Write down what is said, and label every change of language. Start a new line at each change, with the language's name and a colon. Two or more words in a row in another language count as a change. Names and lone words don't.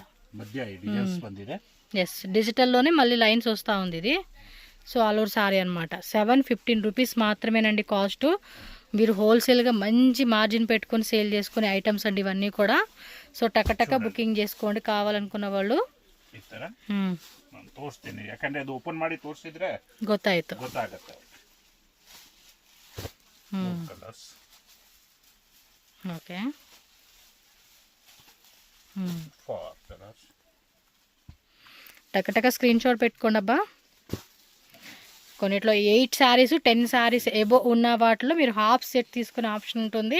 Telugu: మధ్య డిజైన్స్ ಬಂದಿದೆ. ఎస్, డిజిటల్లోనే మళ్ళీ లైన్స్ వస్తూ ఉంది ఇది. సో
English: all over saree
Telugu: అనమాట. 715 రూపీస్ మాత్రమేనండి కాస్ట్. మీరు హోల్సేల్గా మంచి మార్జిన్ పెట్టుకొని సేల్ చేసుకునే ఐటమ్స్ అండి ఇవన్నీ కూడా. సో టక బుకింగ్ చేసుకోండి ಕಾವಾಲನುకున్న వాళ్ళు.
Kannada: ಈ ತರ ನಾನು ತೋರಿಸ್ತೀನಿ, ಯಾಕಂದ್ರೆ ಅದು ಓಪನ್ ಮಾಡಿ ತೋರಿಸಿದ್ರೆ ಗೊತ್ತಾಯ್ತು. ಗೊತ್ತಾಗುತ್ತೆ. ಕಲರ್ಸ್
Telugu: ఓకే. 4 కలర్స్. టక స్క్రీన్ షాట్ పెట్టుకోండి అబ్బా. కొన్నిట్లో 8 శారీస్ 10 శారీస్ ఎబో ఉన్న వాటిలో మీరు
English: half set
Telugu: తీసుకునే ఆప్షన్ ఉంటుంది.